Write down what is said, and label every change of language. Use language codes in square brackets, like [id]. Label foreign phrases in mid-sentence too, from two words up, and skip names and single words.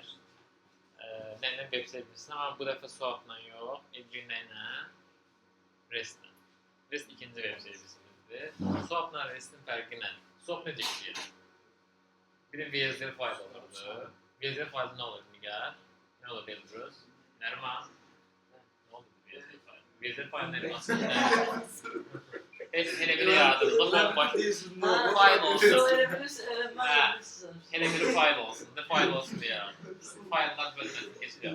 [az] Nə web servisinə, amma bu dəfə SOAP-la yox, Edge-ilə, REST-lə. REST ikinci [en] web servisimizdir. [az] SOAP-la REST-in fərqi nədir? SOAP necə işləyir? Bir də VSL fayl olurdu. VSL faylı nə olur Nigar? Nə olur Elbrus? Nərman? Nə oldu VSL faylı? VSL faylı nədir aslında? Hele biri yaradıldı, fayl olsun. Hele biri fayl olsun, de fayl olsun diye yaradıldı. [tr] Fayllar bölmesini geçiriyor.